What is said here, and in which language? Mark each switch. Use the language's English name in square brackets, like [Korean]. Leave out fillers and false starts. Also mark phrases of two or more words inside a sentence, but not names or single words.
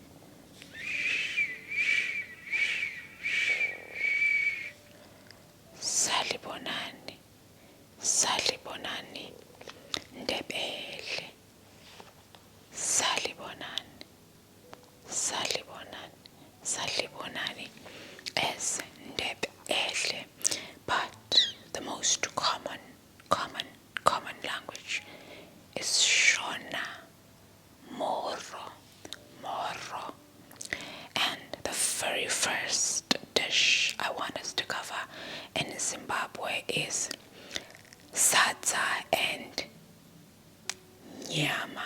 [North Ndebele] Salibonani, Salibonani, Ndebele, Salibonani, Salibonani, Salibonani as Ndebele. [English] But the most common language is Shona, Moro. And the very first dish I want us to cover in Zimbabwe is sadza and nyama.